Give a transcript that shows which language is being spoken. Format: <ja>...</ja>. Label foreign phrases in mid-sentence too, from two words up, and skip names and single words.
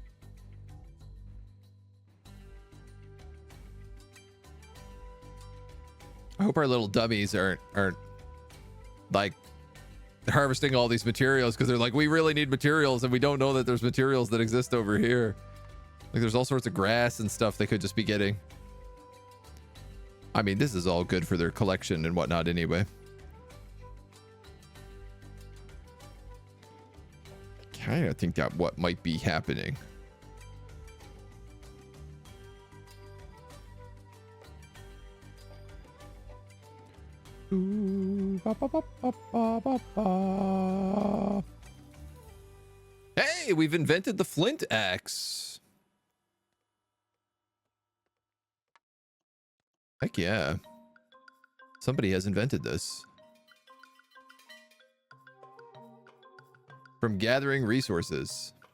<en>I hope our little dummies aren't like harvesting all these materials because they're like, we really need materials and we don't know that there's materials that exist over here. Like there's all sorts of grass and stuff they could just be getting. I mean, this is all good for their collection and whatnot anyway. I kind of think that what might be happening. Ooh, ba, ba, ba, ba, ba, ba. Hey, we've invented the flint axe. Heck yeah. Somebody has invented this. From gathering resources.</en>